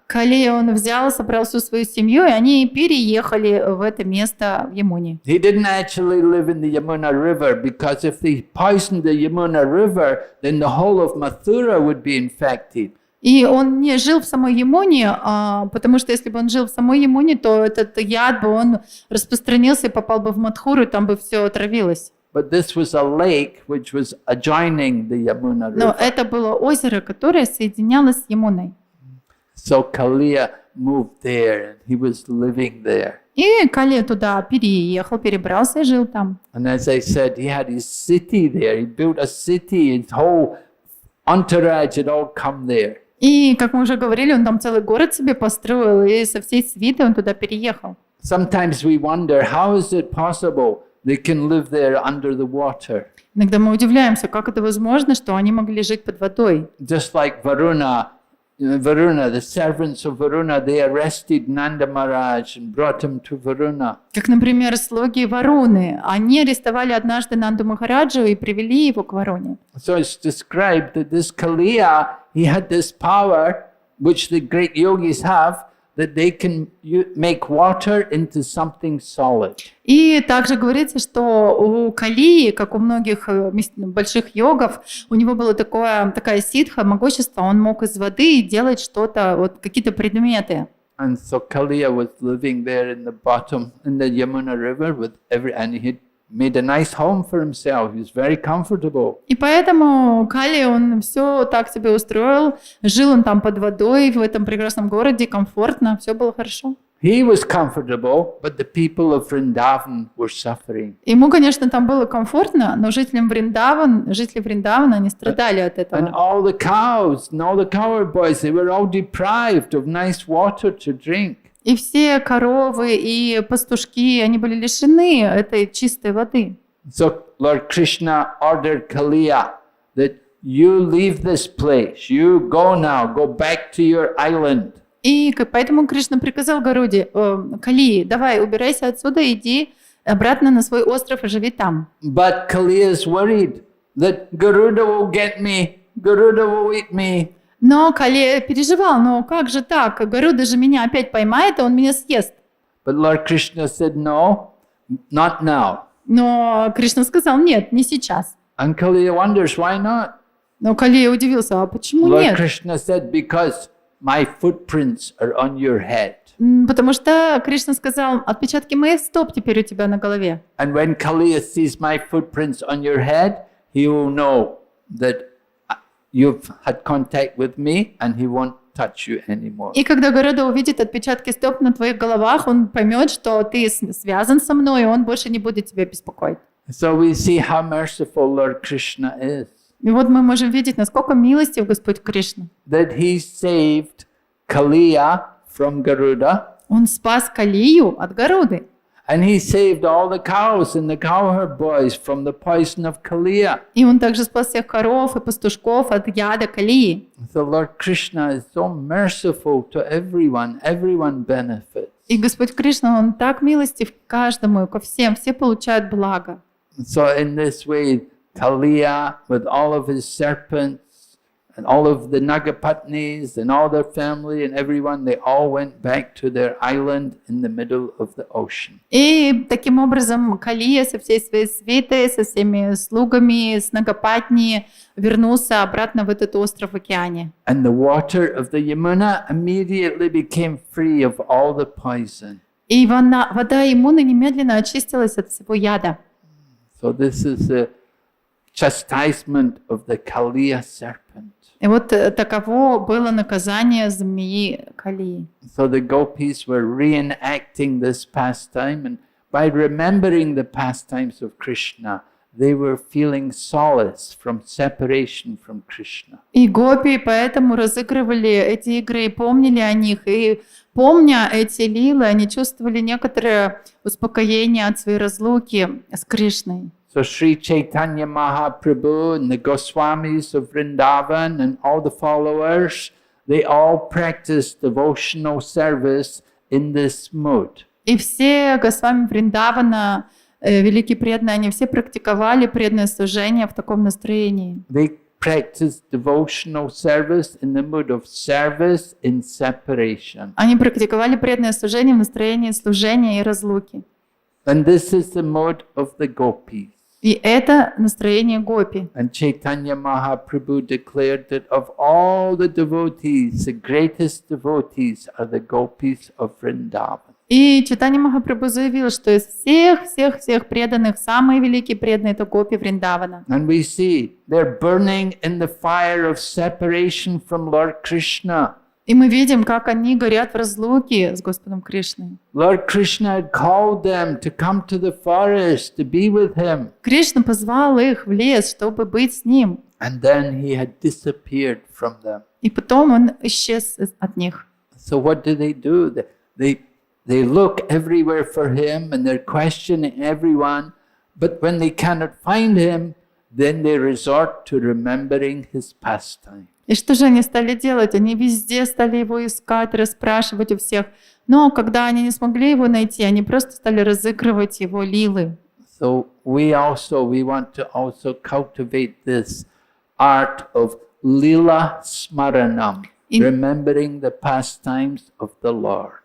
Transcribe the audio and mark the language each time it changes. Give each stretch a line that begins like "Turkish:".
Russian: Калия, он взял, собрал всю свою семью, и они переехали в это место в Ямуне.
English: He didn't actually live in the Yamuna River because if they poisoned the Yamuna River, then the whole of Mathura would be infected.
Russian: И он не жил в самой Ямуне, потому что если бы он жил в самой Ямуне, то этот яд бы он распространился и попал бы в Мадхуру, и там бы все отравилось.
English: But this was a lake which was adjoining the Yamuna
Russian: Но
English: River.
Russian: это было озеро, которое соединялось с Ямуной.
English: So Kaliya moved there and he was living there.
Russian: И Кали туда переехал, перебрался и жил там.
English: And as I said, he had his city there. He built a city, his whole entourage had all come there.
Russian: И, как мы уже говорили, он там целый город себе построил, и со всей свитой он туда переехал.
English: Sometimes we wonder, how is it possible they can live there under the water?
Russian: Иногда мы удивляемся, как это возможно, что они могли жить под водой.
English: Just like Varuna, the servants of Varuna, they arrested Nanda Maharaj and brought him to Varuna.
Russian: Как, например, слуги Варуны. Они арестовали однажды Нанду Махараджу и привели его к Варуне.
English: So it's described that this Kaliya, he had this power, which the great yogis have, that they can make water into something solid.
Russian: И также говорится, что у Калии, как у многих больших йогов, у него было такая ситха, могущество, он мог из воды делать что-то, вот какие-то предметы.
English: And so Kaliya was living there in the bottom, in the Yamuna river, and he had made a nice home for himself. He was very comfortable.
Russian: И поэтому Кали, он все так себе устроил, жил он там под водой, в этом прекрасном городе, комфортно, все было хорошо.
English: He was comfortable, but the people of Vrindavan were suffering.
Russian: Ему, конечно, там было комфортно, но жители Вриндавана, они страдали от этого.
English: And all the cows and all the cowherd boys, they were all deprived of nice water to drink.
Russian: И все коровы и пастушки, они были лишены этой чистой воды.
English: So Lord Krishna ordered Kaliya that you leave this place, you go now, go back to your island.
Russian: И поэтому Кришна приказал Гаруде: Калии, давай, убирайся отсюда, иди обратно на свой остров и живи там.
English: But Kaliya is worried that Garuda will get me, Garuda will eat me.
Russian: Но Кали переживал: но как же так? Гаруда же меня опять поймает, и он меня съест.
English: But Lord Krishna said, no, not now.
Russian: Но Кришна сказал: нет, не сейчас.
English: And Kaliya wonders, why not?
Russian: Но Кали удивился: а почему
English: Lord
Russian: нет?
English: Krishna said, because my footprints are on your head.
Russian: Потому что Кришна сказал: отпечатки моих стоп теперь у тебя на голове.
English: And when Kaliya sees my footprints on your head, he will know that you've had contact with me and he won't touch you anymore.
Russian: И когда Гаруда увидит отпечатки стоп на твоих головах, он поймет, что ты связан со мной, и он больше не будет тебя беспокоить.
English: So we see how merciful Lord Krishna is.
Russian: И вот мы можем видеть, насколько милостив Господь Кришна.
English: That he saved Kaliya from Garuda.
Russian: Он спас Калию от Гаруды.
English: And he saved all the cows and the cowherd boys from the poison of Kaliya.
Russian: И он также спас всех коров и пастушков от яда Калии.
English: So Lord Krishna is so merciful to everyone. Everyone benefits.
Russian: И Господь Кришна, он так милостив к каждому, ко всем, все получают благо.
English: So in this way, Kaliya, with all of his serpents, and all of the Nagapatnis, and all their family, and everyone, they all went back to their island in the middle of the ocean.
Russian: И таким образом Калия со всей своей свитой, со всеми слугами, с Нагапатни вернулся обратно в этот остров в океане.
English: And the water of the Yamuna immediately became free of all the poison.
Russian: И вода Ямуны немедленно очистилась от всего яда.
English: So this is the chastisement of the Kaliya serpent.
Russian: И вот таково было наказание змеи Калии.
English: So the gopis were reenacting this pastime, and by remembering the pastimes of Krishna, they were feeling solace from separation from Krishna.
Russian: И гопи поэтому разыгрывали эти игры и помнили о них. И помня эти лилы, они чувствовали некоторое успокоение от своей разлуки с Кришной.
English: So Sri Chaitanya Mahaprabhu and the Goswamis of Vrindavan and all the followers, they all practiced devotional service in this mood.
Russian: И все Госвами Вриндавана, великие преданные, они все практиковали преданное служение в таком настроении.
English: They practiced devotional service in the mood of service in separation.
Russian: Они практиковали преданное служение в настроении служения и разлуки.
English: And this is the mode of the gopis.
Russian: И это настроение гопи.
English: And Chaitanya Mahaprabhu declared that of all the devotees, the greatest devotees are the gopis of Vrindavan.
Russian: И Чайтанья Махапрабху заявил, что из всех преданных самые великие преданные это гопи Вриндавана.
English: And we see they're burning in the fire of separation from Lord Krishna.
Russian: И мы видим, как они горят в разлуке с Господом Кришной.
English: Lord Krishna had called them to come to the forest to be with him.
Russian: Кришна позвал их в лес, чтобы быть с ним.
English: And then he had disappeared from them.
Russian: И потом он исчез от них.
English: So what do? They look everywhere for him and they're questioning everyone. But when they cannot find him, then they resort to remembering his pastime.
Russian: И что же они стали делать? Они везде стали его искать, расспрашивать у всех. Но когда они не смогли его найти, они просто стали разыгрывать его лилы.
English: So we want to also cultivate this art of lila smaranam, remembering the pastimes of the Lord.